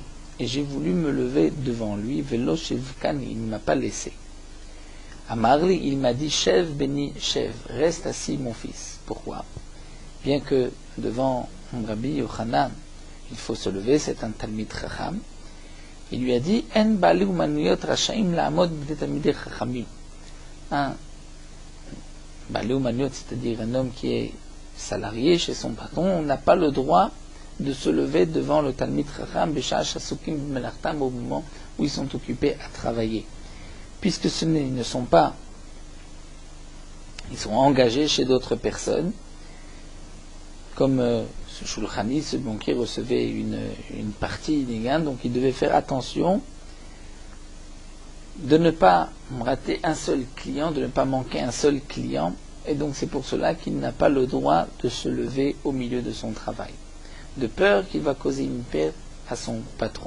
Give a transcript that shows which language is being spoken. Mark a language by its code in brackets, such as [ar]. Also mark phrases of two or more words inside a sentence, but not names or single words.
[fr] Et j'ai voulu me lever devant lui, [arc] ולא שבקן, [fr] il ne m'a pas laissé. Amarli, il m'a dit, [he] שב בני שב, [fr] reste assis mon fils. Pourquoi? Bien que devant Rabbi Yochanan, il faut se lever, c'est un [he] תלמיד חכם, [fr] il lui a dit, [he] אין בעלי אומניות רשאים לעמוד בני תלמידי חכמים. [fr] Un [he] בעלי אומניות, [fr] c'est-à-dire un homme qui est salarié chez son patron, n'a pas le droit de se lever devant le [he] תלמיד חכם, בשעה עסוקים במלאכתם, [fr] au moment où ils sont occupés à travailler. Puisque ils ne sont pas, ils sont engagés chez d'autres personnes, comme ce Shulchani, ce banquier recevait une partie des gains, donc il devait faire attention de ne pas rater un seul client, de ne pas manquer un seul client, et donc c'est pour cela qu'il n'a pas le droit de se lever au milieu de son travail, de peur qu'il va causer une perte à son patron.